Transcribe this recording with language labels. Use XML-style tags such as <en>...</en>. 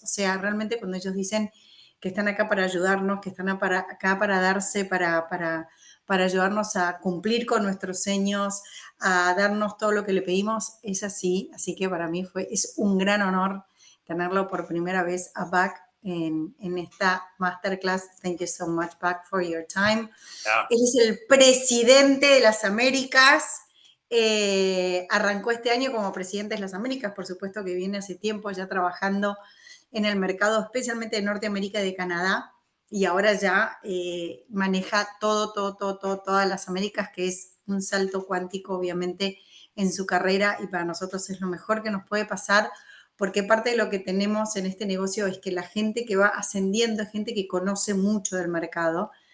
<es>O sea, realmente cuando ellos dicen que están acá para ayudarnos, que están acá para darse, para ayudarnos a cumplir con nuestros sueños, a darnos todo lo que le pedimos, es así. Así que para mí es un gran honor tenerlo por primera vez a Back en esta masterclass.</es> <en>Thank you so much, Back, for your time. Yeah.</en> <es>Él es el presidente de las Américas. Arrancó este año como presidente de las Américas, por supuesto que viene hace tiempo ya trabajando en el mercado, especialmente de Norteamérica y de Canadá, y ahora ya maneja todas las Américas, que es un salto cuántico, obviamente, en su carrera, y para nosotros es lo mejor que nos puede pasar, porque parte de lo que tenemos en este negocio es que la gente que va ascendiendo es gente que conoce mucho del mercado.</es>